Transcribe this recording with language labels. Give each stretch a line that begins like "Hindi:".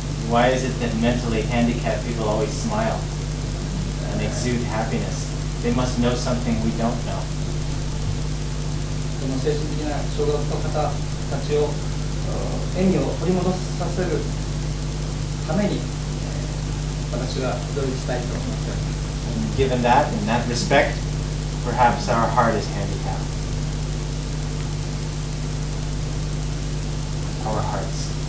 English: Why is it that mentally handicapped people always smile and exude happiness? They must know something we don't know.
Japanese: その精神的な障害の方たちを笑みを取り戻させるために、私は努力したいと思っております。
English: And given that, in that respect, perhaps our heart is handicapped. Our hearts.